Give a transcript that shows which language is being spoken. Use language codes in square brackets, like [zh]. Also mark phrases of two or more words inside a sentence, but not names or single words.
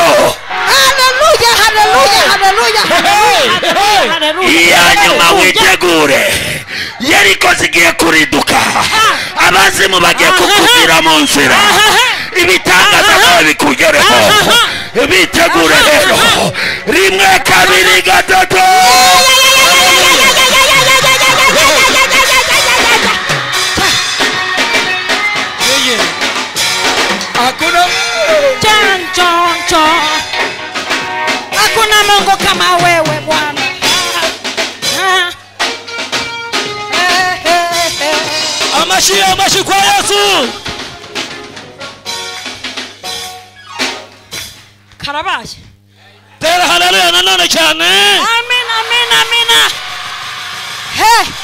[rw] Hallelujah, hallelujah, hallelujah, hallelujah, hallelujah. Iya nyuma witegure. Yeriko zigiye kuriduka. Abazimu bagiye kukuvira mu nzira. Ibitangaza byawe bikugereho. Bitegure rero. Rimwe kabiri gatatu. [sw] Hakuna Mungu kama wewe Bwana. [rw] Amashi kwa Yesu. Karabaye. Tera haleluya nanone cyane. Amen, amen, amen. Hey.